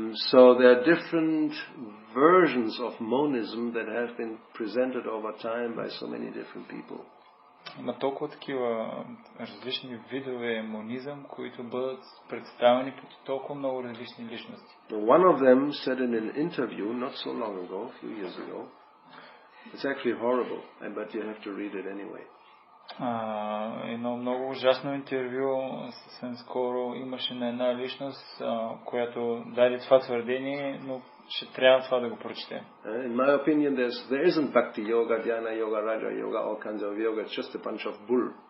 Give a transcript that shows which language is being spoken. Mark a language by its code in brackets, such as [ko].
[en] So there are different versions of monism that have been presented over time by so many different people. [bg] Има толкова такива различни видове монизъм, които бъдат представени под толкова много различни личности. [en] One of them said in an interview not so long ago, a few years ago, it's actually horrible, but you have to read it anyway. [bg] Едно много ужасно интервю съвсем скоро имаше на една личност, която даде това твърдение, но ще трябва това да го прочетем. [en] In my opinion, there isn't bhakti yoga, dhyana yoga, raja yoga, all kinds of yoga. It's just a bunch of bull.